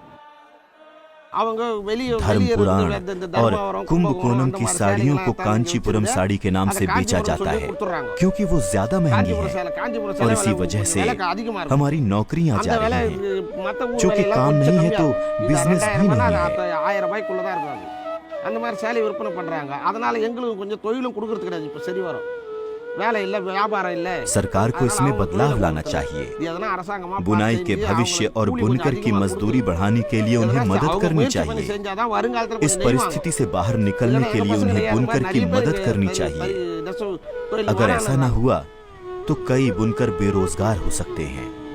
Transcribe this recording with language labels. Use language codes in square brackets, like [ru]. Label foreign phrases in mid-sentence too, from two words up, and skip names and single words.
[hi] धर्म पुराण और कुंभकोणम की साड़ियों को कांचीपुरम साड़ी के नाम से बेचा जाता है क्योंकि वो ज्यादा महंगी है और इसी वजह से हमारी नौकरियां जा रही हैं। चूंकि काम नहीं है तो बिजनेस भी नहीं है। [ta] அந்த மாதிரி சேலை விற்பனை பண்றாங்க। அதனால எங்களுக்கு கொஞ்சம் தொழிலும் கொடுக்கிறது கிடையாது। இப்ப சரி வரும் வேலை இல்ல வியாபாரம் இல்ல। [hi] सरकार को इसमें बदलाव लाना चाहिए। बुनाई के भविष्य और बुनकर की मजदूरी बढ़ाने के लिए उन्हें मदद करनी चाहिए। इस परिस्थिति से बाहर निकलने के लिए उन्हें बुनकर की मदद करनी चाहिए। अगर ऐसा ना हुआ तो कई बुनकर बेरोजगार हो सकते हैं।